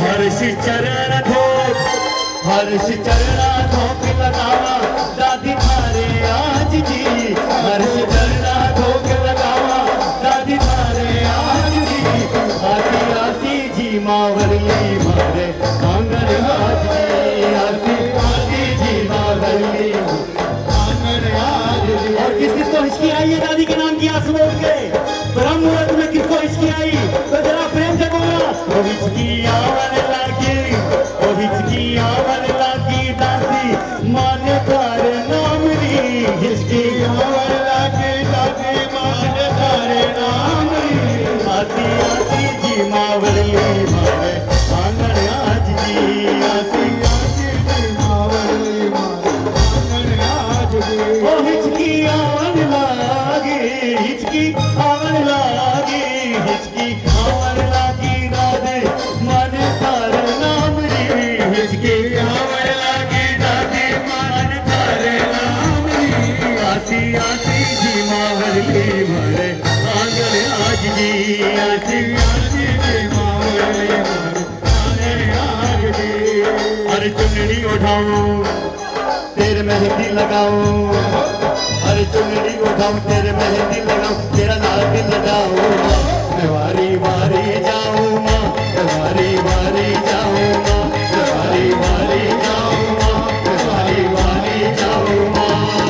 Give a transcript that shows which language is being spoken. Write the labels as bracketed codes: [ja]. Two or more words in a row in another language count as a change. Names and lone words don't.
[mwr] हर्ष चरण धोक, हर्ष चरण धोक लगावा दादी थारे आज जी, हर्ष चरण धोक लगावा दादी थारे आज जी। आसी आसी जी मावरली मारे आंगन आज जी, आसी आसी जी मावरली आंगन आज जी। [hi] और किस किस को हिचकी आई है दादी के नाम की आंसू बोल के? ब्रह्म मुहूर्त में किसको हिचकी आई तो जरा प्रेम से बोलना। [mwr] ओ हिचकी आवन लागी, ओ हिचकी आवन लागी दादी मान थारे नाम री, हिचकी आवन लागी दादी मान थारे नाम री। आसी आसी जी मावरली मारे आंगन आज जी, आसी आसी जी मावरली मारे आंगन आज जी। ओ हिचकी आवन लागी, हिचकी आवन लागी, हिचकी आवन लागी दादी मन थारे नाम री, हिचकी आवन लागी दादी मन थारे नाम री। आसी आसी जी मावरली मारे आंगन आज जी, आसी आसी जी मावरली मारे आंगन आज जी। [hi] अरे चुनरी उठाऊं तेरे मेहंदी लगाऊं, अरे चुनरी उठाऊं तेरे मेहंदी लगाऊं, तेरा लाल दिल लगाऊं। मैं वारी वारी जाऊं माँ, मैं वारी वारी जाऊं माँ, मैं वारी वारी जाऊं माँ, मैं वारी वारी जाऊं माँ।